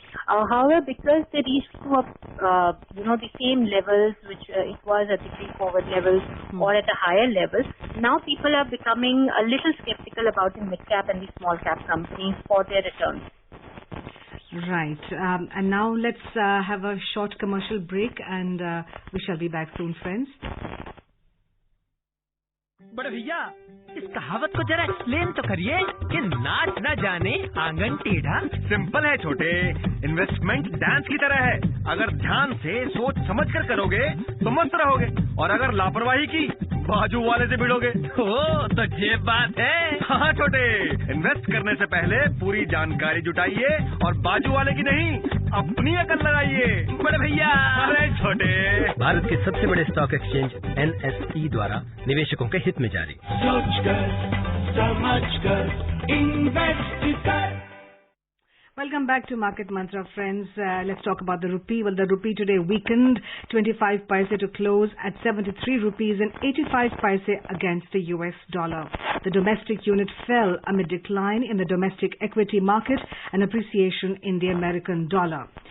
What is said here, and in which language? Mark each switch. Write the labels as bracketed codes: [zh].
[en] However, because they reached to the same levels which it was at the pre-COVID levels or at a higher level, now people are becoming a little skeptical about the mid-cap and the small-cap companies for their returns. Right. And now let's have a short commercial break, and we shall be back soon, friends. [hi] बड़े भैया, इस कहावत को जरा explain तो करिए कि नाच न जाने आंगन टेढ़ा। सिंपल है छोटे, इन्वेस्टमेंट डांस की तरह है। अगर ध्यान से सोच समझ कर करोगे तो मस्त रहोगे, और अगर लापरवाही की बाजू वाले से भिड़ोगे। ओ तो ये बात है। हाँ छोटे, इन्वेस्ट करने से पहले पूरी जानकारी जुटाइए और बाजू वाले की नहीं, अपनी अकल लगाइए। बड़े भैया। अरे छोटे, भारत के सबसे बड़े स्टॉक एक्सचेंज NSE द्वारा निवेशकों के हित में जारी। सोचकर समझकर इन्वेस्ट कर। [en] Welcome back to Market Mantra, friends. Let's talk about the rupee. Well, the rupee today weakened 25 paise to close at 73 rupees and 85 paise against the US dollar. The domestic unit fell amid decline in the domestic equity market and appreciation in the American dollar.